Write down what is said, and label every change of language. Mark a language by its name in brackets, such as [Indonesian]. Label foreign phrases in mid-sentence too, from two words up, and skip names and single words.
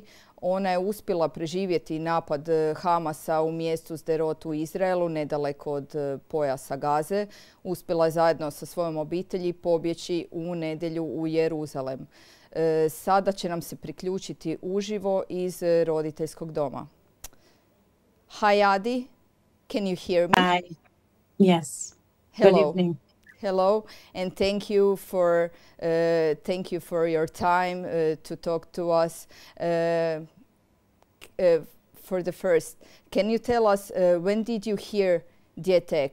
[Croatian] Ona je uspjela preživjeti napad Hamasa u mjestu Sderotu u Izraelu, nedaleko od Pojasa Gaze. Uspjela je zajedno sa svojom obitelji pobjeći u nedjelju u Jeruzalem. Sada će nam se priključiti uživo iz roditeljskog doma. [English] Hi, Adi. Can you hear me? Hi. Yes. Hello. Good evening. Hello, and thank you for your time to talk to us. For the first, can you tell us when did you hear djece?